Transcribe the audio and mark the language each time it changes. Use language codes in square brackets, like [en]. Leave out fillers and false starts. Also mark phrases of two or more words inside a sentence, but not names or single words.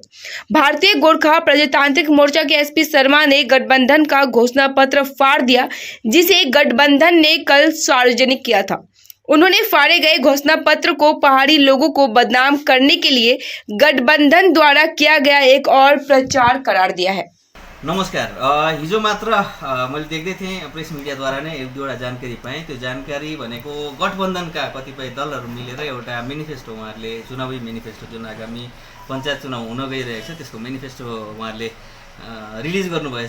[hi] भारतीय गोरखा प्रजातांत्रिक मोर्चा के एसपी शर्मा ने गठबंधन का घोषणा पत्र फाड़ दिया, जिसे गठबंधन ने कल सार्वजनिक किया था। उन्होंने फाड़े गए घोषणा पत्र को पहाड़ी लोगों को बदनाम करने के लिए गठबंधन द्वारा किया गया एक और प्रचार करार दिया है। [ne] नमस्कार, हिजो मात्र मैले देख्दै थिएँ प्रेस मिडियाद्वारा नै एक दुईवटा जानकारी पाएँ। त्यो जानकारी भनेको गठबन्धनका कतिपय दलहरू मिलेर एउटा मेनिफेस्टो उहाँहरूले चुनावी मेनिफेस्टो जुन आगामी पञ्चायत चुनाव हुन गइरहेको छ त्यसको मेनिफेस्टो उहाँहरूले रिलिज गर्नुभएछ।